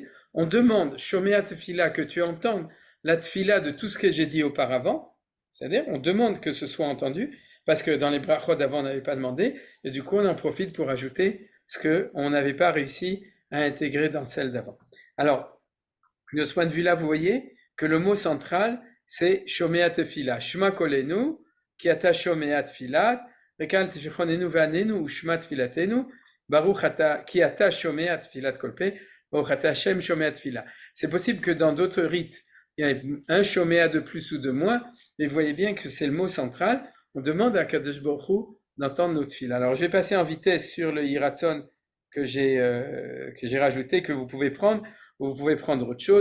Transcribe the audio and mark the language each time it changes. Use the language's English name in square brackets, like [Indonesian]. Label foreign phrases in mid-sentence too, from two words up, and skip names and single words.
[French] On demande, [Hebrew] שומע תפילה, [French] que tu entendes la Tefila de tout ce que j'ai dit auparavant. C'est-à-dire, on demande que ce soit entendu, parce que dans les brachot d'avant, on n'avait pas demandé, et du coup, on en profite pour ajouter ce qu'on n'avait pas réussi à intégrer dans celle d'avant. Alors, de ce point de vue-là, vous voyez que le mot central, c'est [Hebrew] שומע תפילה. שמע קולנו, כי אתה שומע תפילת, רק אל תפיחוננו ועננו, או שמע תפילתנו, ברוך אתה כי אתה שומע תפילת כל פה, ברוך אתה השם שומע תפילה. [French] C'est possible que dans d'autres rites, il y a un Shomea de plus ou de moins, mais vous voyez bien que c'est le mot central. On demande à [Hebrew] קדוש ברוך הוא [French] d'entendre notre fil. Alors, je vais passer en vitesse sur le Yiratzon que j'ai rajouté, que vous pouvez prendre, ou vous pouvez prendre autre chose.